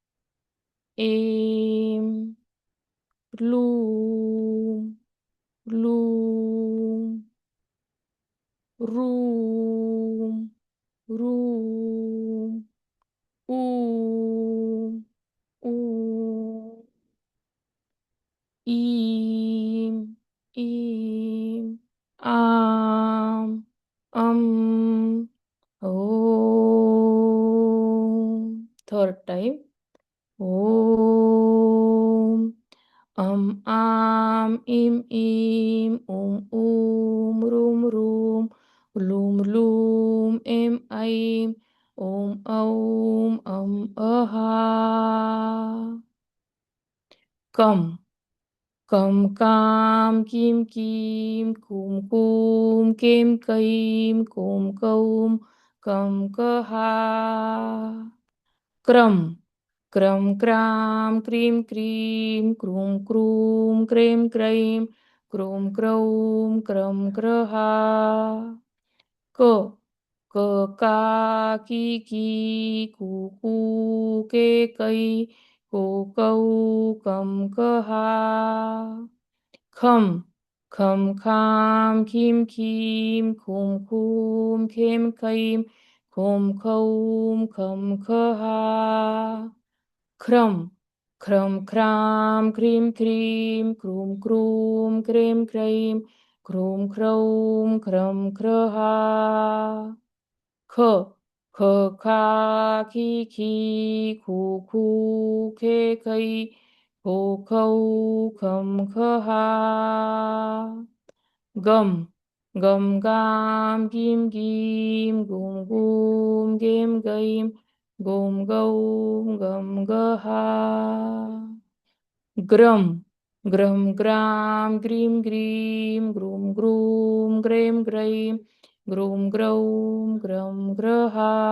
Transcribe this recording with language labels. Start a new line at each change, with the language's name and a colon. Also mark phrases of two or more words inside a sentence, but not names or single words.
Sanskrit: Aim Lum Lum Room Room Om Om Im Im Am Om.
English: Third time.
Sanskrit: Om ईम ईम ऊम रूम लूम एम ऐम औम अहा कम काम कीम कुम केम कैम कौम कम कहा क्रम क्राम क्रीम क्रूम क्रेम क्रौम क्रम क्रहा क का की कू के कई कौ कम कहा खम खाम खीम खूम खेम खैम खौम खम खहा ख्राम क्रूम क्रेम क्रौम क्रम क्रहा ख खा खी खू खे खै खौ खम खहा गम गाम गीम गुम गेम गईम गौम गम गहा ग्रम ग्राम ग्रीम ग्रूम ग्रैम ग्रौम ग्रम ग्रहा